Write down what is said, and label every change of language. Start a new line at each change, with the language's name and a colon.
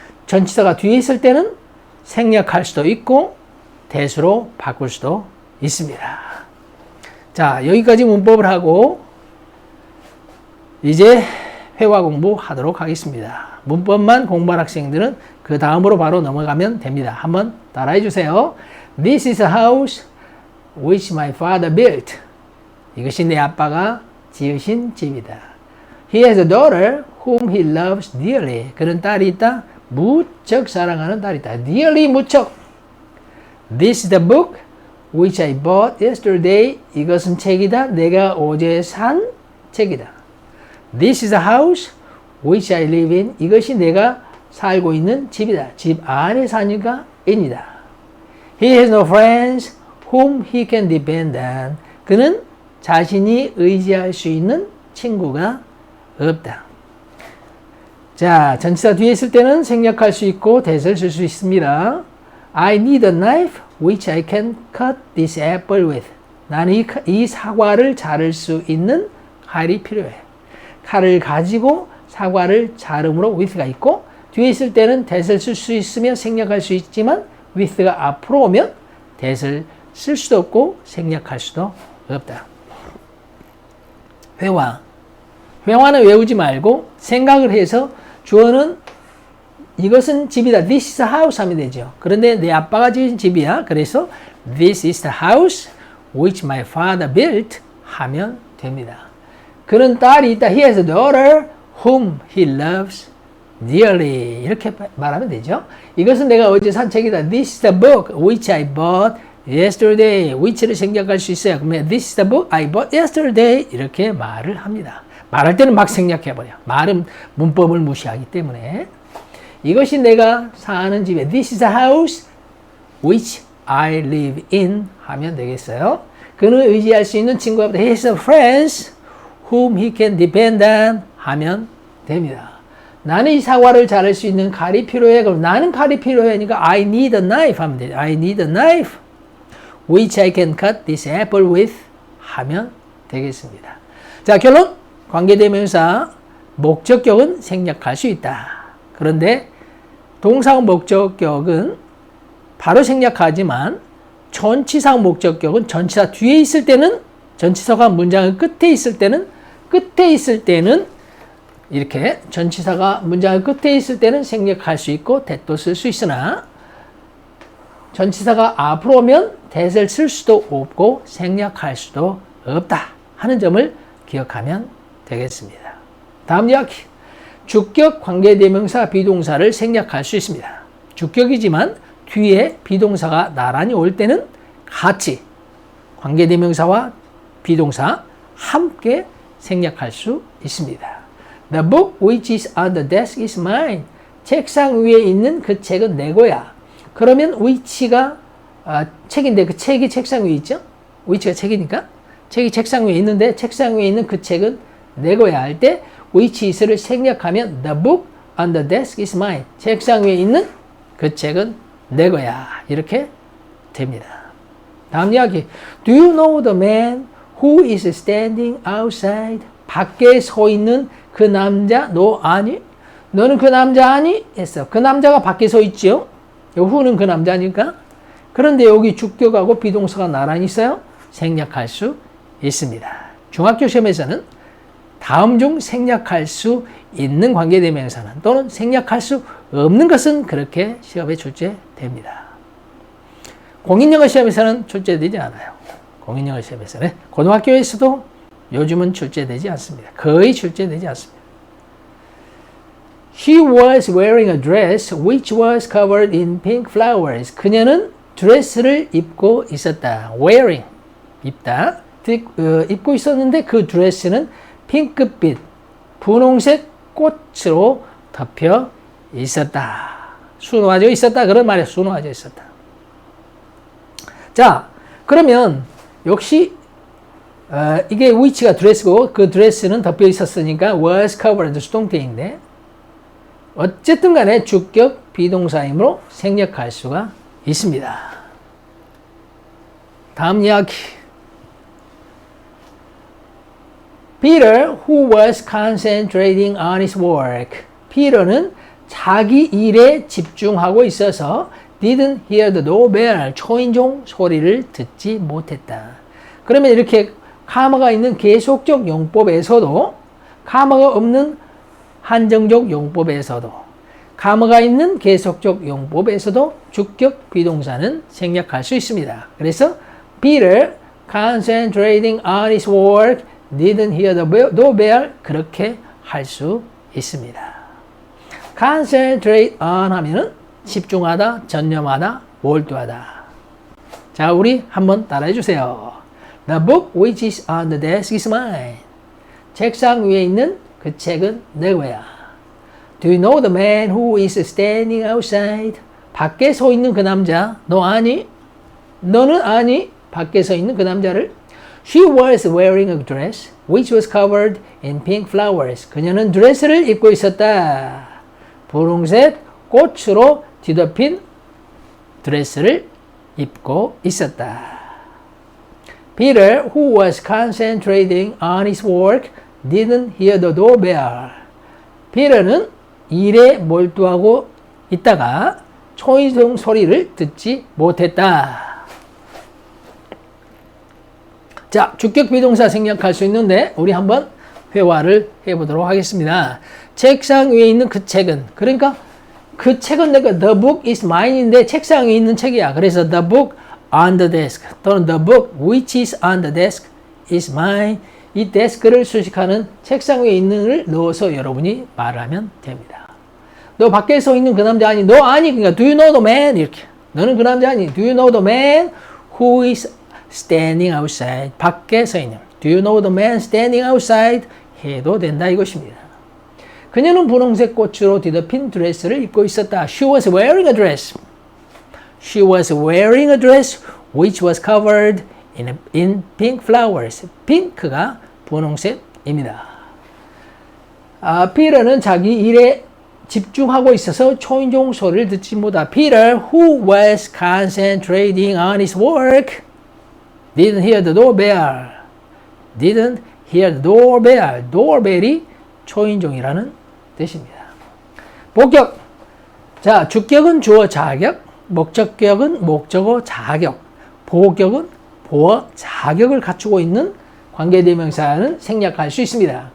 Korean: 전치사가 뒤에 있을 때는 생략할 수도 있고 that으로 바꿀 수도 있습니다. 자, 여기까지 문법을 하고 이제 회화 공부하도록 하겠습니다. 문법만 공부한 학생들은 그 다음으로 바로 넘어가면 됩니다. 한번 따라해 주세요.
English: This is a house which my father built.
Korean: 이것이 내 아빠가 지으신 집이다.
English: He has a daughter whom he loves dearly.
Korean: 그런 딸이 있다. 무척 사랑하는 딸이 있다. Dearly 무척.
English: This is the book which I bought yesterday.
Korean: 이것은 책이다. 내가 어제 산 책이다.
English: This is a house which I live in.
Korean: 이것이 내가 살고 있는 집이다. 집 안에 사니까 in이다.
English: He has no friends whom he can depend on.
Korean: 그는 자신이 의지할 수 있는 친구가 없다. 자, 전치사 뒤에 있을 때는 생략할 수 있고 that을 쓸 수 있습니다.
English: I need a knife which I can cut this apple with.
Korean: 나는 이 사과를 자를 수 있는 칼이 필요해. 칼을 가지고 사과를 자름으로 with가 있고 뒤에 있을 때는 that을 쓸 수 있으며 생략할 수 있지만 with가 앞으로 오면 that을 쓸 수도 없고 생략할 수도 없다. 회화. 회화는 외우지 말고 생각을 해서 주어는 이것은 집이다.
English: This is a house
Korean: 하면 되죠. 그런데 내 아빠가 지은 집이야. 그래서
English: This is the house which my father built
Korean: 하면 됩니다. 그런 딸이 있다.
English: He has a daughter whom he loves dearly.
Korean: 이렇게 말하면 되죠. 이것은 내가 어제 산 책이다.
English: This is the book which I bought yesterday.
Korean: which를 생략할 수 있어요. 그러면
English: This is the book I bought yesterday.
Korean: 이렇게 말을 합니다. 말할 때는 막 생략해버려. 말은 문법을 무시하기 때문에. 이것이 내가 사는 집에
English: This is a house which I live in
Korean: 하면 되겠어요. 그는 의지할 수 있는 친구가
English: He has friends whom he can depend on
Korean: 하면 됩니다. 나는 이 사과를 자를 수 있는 칼이 필요해. 그럼 나는 칼이 필요하니까
English: I need a knife
Korean: 하면 되죠.
English: I need a knife which I can cut this apple with
Korean: 하면 되겠습니다. 자, 결론. 관계대명사 목적격은 생략할 수 있다. 그런데 동사형 목적격은 바로 생략하지만 전치사형 목적격은 전치사 뒤에 있을 때는 전치사가 문장의 끝에 있을 때는 이렇게 전치사가 문장의 끝에 있을 때는 생략할 수 있고 that도 쓸 수 있으나 전치사가 앞으로 오면 that을 쓸 수도 없고 생략할 수도 없다 하는 점을 기억하면 되겠습니다. 다음 이야기. 주격 관계대명사 비동사를 생략할 수 있습니다. 주격이지만 뒤에 비동사가 나란히 올 때는 같이 관계대명사와 비동사 함께 생략할 수 있습니다.
English: The book which is on the desk is mine.
Korean: 책상 위에 있는 그 책은 내 거야. 그러면 which가 책인데 그 책이 책상 위에 있죠? which가 책이니까 책이 책상 위에 있는데 책상 위에 있는 그 책은 내 거야 할 때
English: which is
Korean: 를 생략하면
English: the book on the desk is mine.
Korean: 책상 위에 있는 그 책은 내 거야. 이렇게 됩니다. 다음 이야기.
English: Do you know the man who is standing outside?
Korean: 밖에 서 있는 그 남자 너 아니? 너는 그 남자 아니? 했어. 그 남자가 밖에 서 있죠? who는 그 남자니까. 그런데 여기 주격하고 비동사가 나란히 있어요. 생략할 수 있습니다. 중학교 시험에서는 다음 중 생략할 수 있는 관계대명사는 또는 생략할 수 없는 것은 그렇게 시험에 출제됩니다. 공인영어 시험에서는 출제되지 않아요. 공인영어 시험에서는 고등학교에서도 요즘은 출제되지 않습니다. 거의 출제되지 않습니다.
English: She was wearing a dress which was covered in pink flowers.
Korean: 그녀는 드레스를 입고 있었다. wearing, 입다. 입고 있었는데 그 드레스는 핑크빛, 분홍색 꽃으로 덮여 있었다. 수놓아져 있었다. 그런 말이에요. 수놓아져 있었다. 자, 그러면 역시 이게 which가 드레스고 그 드레스는 덮여 있었으니까 was covered 수동태인데 어쨌든 간에 주격 비동사이므로 생략할 수가 있습니다. 다음 이야기.
English: Peter, who was concentrating on his work.
Korean: 피터는 자기 일에 집중하고 있어서
English: didn't hear the doorbell.
Korean: 초인종 소리를 듣지 못했다. 그러면 이렇게 카마가 있는 계속적 용법에서도 카마가 없는 한정적 용법에서도 카마가 있는 계속적 용법에서도 주격 비동사는 생략할 수 있습니다. 그래서
English: Peter concentrating on his work didn't hear the doorbell
Korean: 그렇게 할 수 있습니다. concentrate on 하면은 집중하다, 전념하다, 몰두하다. 자, 우리 한번 따라해 주세요.
English: The book which is on the desk is mine.
Korean: 책상 위에 있는 그 책은 내 거야.
English: Do you know the man who is standing outside?
Korean: 밖에 서 있는 그 남자, 너 아니? 너는 아니? 밖에 서 있는 그 남자를?
English: She was wearing a dress which was covered in pink flowers.
Korean: 그녀는 드레스를 입고 있었다. 분홍색 꽃으로 뒤덮인 드레스를 입고 있었다.
English: Peter, who was concentrating on his work, didn't hear the doorbell.
Korean: 피터는 일에 몰두하고 있다가 초인종 소리를 듣지 못했다. 자, 주격 비동사 생략할 수 있는데 우리 한번 회화를 해보도록 하겠습니다. 책상 위에 있는 그 책은, 그러니까 그 책은 내가
English: the book is mine
Korean: 인데 책상 위에 있는 책이야. 그래서
English: the book on the desk
Korean: 또는
English: the book which is on the desk is mine.
Korean: 이 데스크를 수식하는 책상 위에 있는을 넣어서 여러분이 말을 하면 됩니다. 너 밖에 서 있는 그 남자 아니? 너 아니? 그러니까
English: do you know the man?
Korean: 이렇게. 너는 그 남자 아니?
English: Do you know the man who is standing outside?
Korean: 밖에 서 있는.
English: Do you know the man standing outside?
Korean: 해도 된다 이것입니다. 그녀는 분홍색 꽃으로 뒤덮인 드레스를 입고 있었다.
English: She was wearing a dress. She was wearing a dress which was covered in pink flowers.
Korean: 핑크가 분홍색입니다. 피터는 자기 일에 집중하고 있어서 초인종 소리를 듣지 못하다.
English: Peter, who was concentrating on his work, didn't hear the doorbell. Didn't hear the doorbell.
Korean: doorbell이 초인종이라는 뜻입니다. 복격. 자, 주격은 주어 자격, 목적격은 목적어 자격, 보격은 보어 자격을 갖추고 있는 관계대명사는 생략할 수 있습니다.